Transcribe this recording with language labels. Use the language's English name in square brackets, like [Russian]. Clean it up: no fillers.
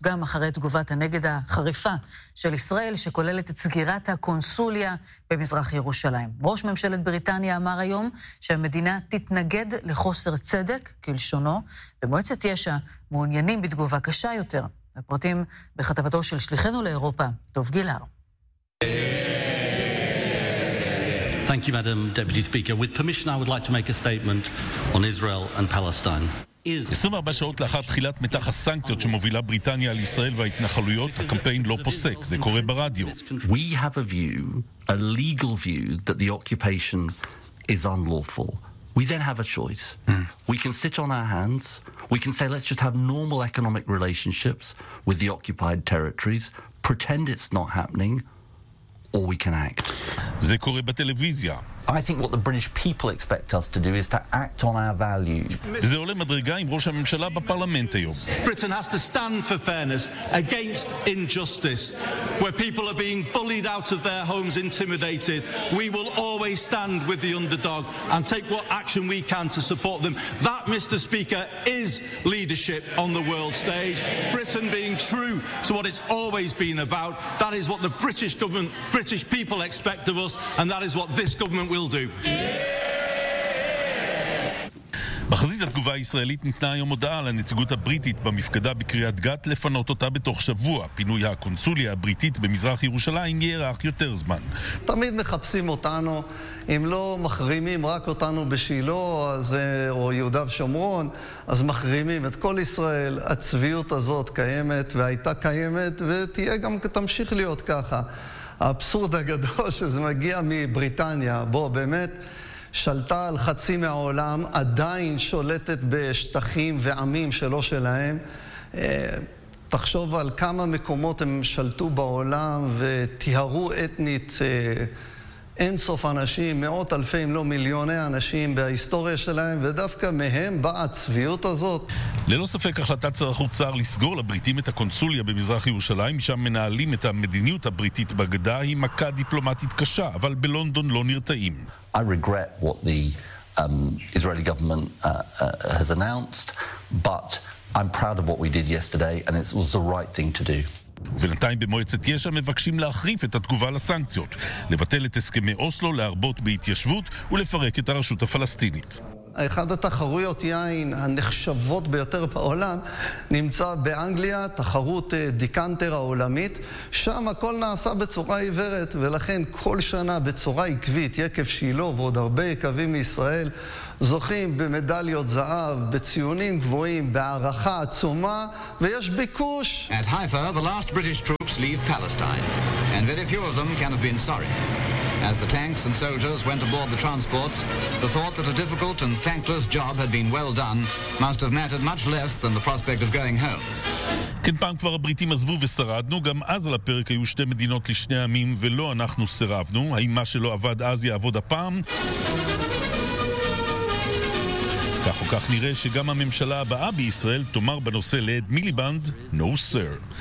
[Hebrew] גם אחרי תגובת הנגד החריפה של ישראל, שכוללת את סגירת הקונסוליה במזרח ירושלים. ראש ממשלת בריטניה אמר היום שהמדינה תתנגד לחוסר צדק, כלשונו, במועצת יש"ע מעוניינים בתגובה קשה יותר. הפרטים בכתבתו של שליחנו לאירופה, דוב גילר. [English] Thank you, Madam Deputy Speaker. With permission, I would like to make a statement on Israel and Palestine. [Hebrew] 24 שעות לאחר תחילת מתח הסנקציות שמובילה בריטניה על ישראל וההתנחלויות, הקמפיין לא פוסק, זה קורה ברדיו. [English] We have a view, a legal view, that the occupation is unlawful. We then have a choice. We can sit on our hands. We can say, let's just have normal economic relationships with the occupied territories, pretend it's not happening, or we can act. [Hebrew] זה קורה בטלוויזיה. [English] I think what the British people expect us to do is to act on our values. [Hebrew] וזה עולה מדרגה עם ראש הממשלה בפרלמנט היום. [English] Britain has to stand for fairness against injustice where people are being bullied out of their homes, intimidated. We will always stand with the underdog and take what action we can to support them. That, Mr. Speaker, is leadership on the world stage. Britain being true to what it's always been about. That is what the British government, British people expect of us, and that is what this government [Hebrew] בחזית התגובה הישראלית ניתנה היום הודעה לנציגות הבריטית במפקדה בקריאת גת לפנות אותה בתוך שבוע. פינוי הקונסוליה הבריטית במזרח ירושלים יארך יותר זמן. תמיד מחפשים אותנו, אם לא מחרימים רק אותנו בשילו או יהודה ושומרון, אז מחרימים את כל ישראל. הצביעות הזאת קיימת והייתה קיימת ותהיה גם תמשיך להיות ככה. האבסורד הגדול שזה מגיע מבריטניה, בוא באמת, שלטה על חצי מהעולם, עדיין שולטת בשטחים ועמים שלא שלהם. תחשוב על כמה מקומות הם שלטו בעולם ותיהרו אתנית אינסוף אנשים, מאות אלפי אם לא מיליוני אנשים בהיסטוריה שלהם, ודווקא מהם באה הצביעות הזאת. ללא ספק החלטת שר החוץ לסגור לבריטים את הקונסוליה במזרח ירושלים, שם מנהלים את המדיניות הבריטית בגדה, היא מכה דיפלומטית קשה, אבל בלונדון לא נרתעים. [English] I regret what the Israeli government has announced, but I'm proud of what we did yesterday, and it was the right thing to do. [Hebrew] ובינתיים במועצת יש"ע מבקשים להחריף את התגובה לסנקציות, לבטל את הסכמי אוסלו, להרבות בהתיישבות ולפרק את הרשות הפלסטינית. אחד התחרויות יין הנחשבות ביותר בעולם נמצא באנגליה, תחרות דיקנטר העולמית. שם הכל נעשה בצורה עיוורת, ולכן כל שנה בצורה עקבית, יקב שילו ועוד הרבה יקבים מישראל, זוכים במדליות זהב, בציונים גבוהים, בהערכה עצומה, ויש ביקוש. [English] At Haifa, the last British troops leave Palestine, and very few of them can have been sorry. As the tanks and soldiers went aboard the transports, the thought that a difficult and thankless job had been well done must have mattered much less than the prospect of going home. [Hebrew] כן, פעם כבר הבריטים עזבו ושרדנו, גם אז על הפרק היו שתי מדינות לשני עמים, ולא אנחנו סירבנו. האם מה שלא עבד אז יעבוד הפעם? כך או כך נראה שגם הממשלה הבאה בישראל תאמר בנושא לעד מיליבנד, [English] no sir.